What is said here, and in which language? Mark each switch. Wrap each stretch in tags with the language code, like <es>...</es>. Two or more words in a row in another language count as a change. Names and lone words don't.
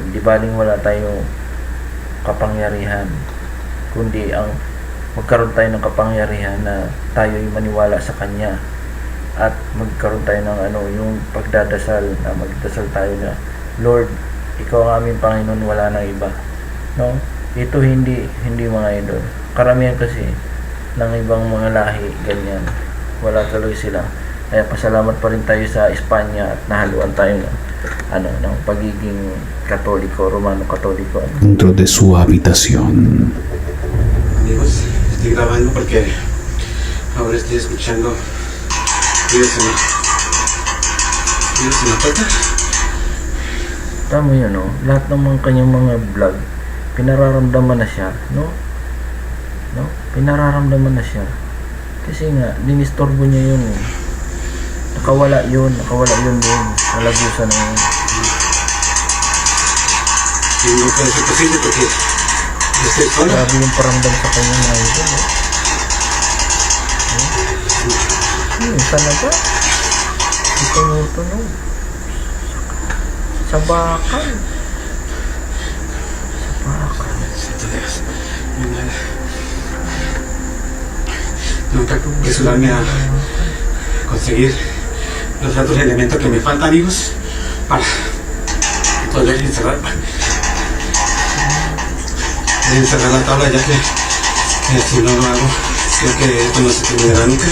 <tl>Di baling wala tayo kapangyarihan, kundi ang magkaroon tayo ng kapangyarihan na tayo'y maniwala sa Kanya at magkaroon tayo ng yung pagdadasal, na magdasal tayo na Lord, Ikaw ang aming Panginoon, wala nang iba, no? Ito hindi mga idol. Karamihan kasi ng ibang mga lahi ganyan, wala tuloy sila. Kaya pasalamat pa rin tayo sa Espanya at nahaluan tayo ng pagiging Katoliko, Romano Katoliko.</tl> <es>dentro de su habitación. Amigos, estoy grabando porque ahora estoy escuchando ruidos en la puerta.</es> <tl>Tama yun, no? Lahat ng mga kanyang mga vlog, pinararamdaman na siya, no? Pinararamdaman na siya. Kasi nga, dinistorbo niya yun, eh. Nakawala yun din. Nalagusan na yun.</tl> <es>Y no puede ser posible porque estoy sola.</es> <tl>Grabe yung paramdam sa kanya na ito, no? Talaga? Ito mo ito, no? Sa bakal.</tl> <es>Santo Dios. Tengo que apresurarme a conseguir los otros elementos que me faltan, amigos, para poder encerrar la tabla, ya que si no lo hago, creo que esto no se terminará nunca.</es>